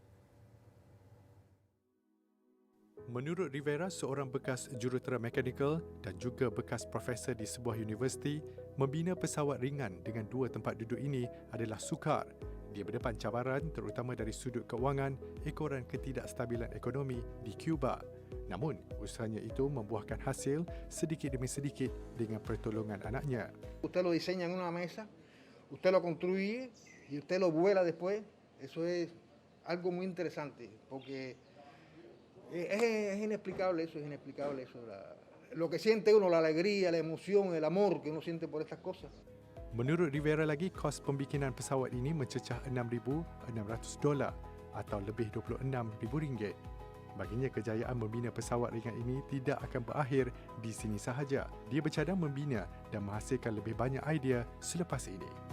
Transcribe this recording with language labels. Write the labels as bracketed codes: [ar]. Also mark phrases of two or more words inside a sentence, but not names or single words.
[ms] Menurut Rivera, seorang bekas jurutera mekanikal dan juga bekas profesor di sebuah universiti, membina pesawat ringan dengan 2 tempat duduk ini adalah sukar. Dia berdepan cabaran terutama dari sudut keuangan, ekoran ketidakstabilan ekonomi di Cuba. Namun, usahanya itu membuahkan hasil sedikit demi sedikit dengan pertolongan anaknya. [es] Usted lo diseña en una mesa, usted lo construye y usted lo vuela después. Eso es algo muy interesante porque es inexplicable eso, lo que siente uno, la alegría, la emoción, el amor que uno siente por estas cosas. [ms] Menurut Rivera lagi, kos pembikinan pesawat ini mencecah $6,600 atau lebih RM26,000. Baginya, kejayaan membina pesawat ringan ini tidak akan berakhir di sini sahaja. Dia bercadang membina dan menghasilkan lebih banyak idea selepas ini.